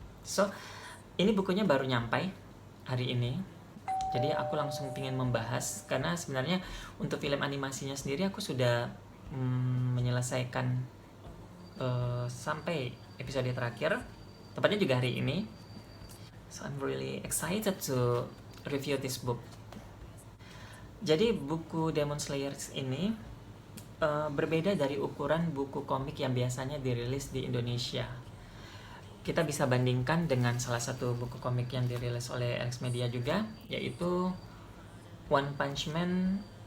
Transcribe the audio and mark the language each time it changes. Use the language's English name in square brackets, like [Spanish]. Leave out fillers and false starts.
[Indonesian] So, ini bukunya baru nyampai hari ini. Jadi aku langsung pengen membahas, karena sebenarnya untuk film animasinya sendiri aku sudah menyelesaikan sampai episode terakhir, tepatnya juga hari ini. [English] So I'm really excited to review this book. [Indonesian] Jadi buku Demon Slayer ini berbeda dari ukuran buku komik yang biasanya dirilis di Indonesia. Kita bisa bandingkan dengan salah satu buku komik yang dirilis oleh Alex Media juga, yaitu One Punch Man.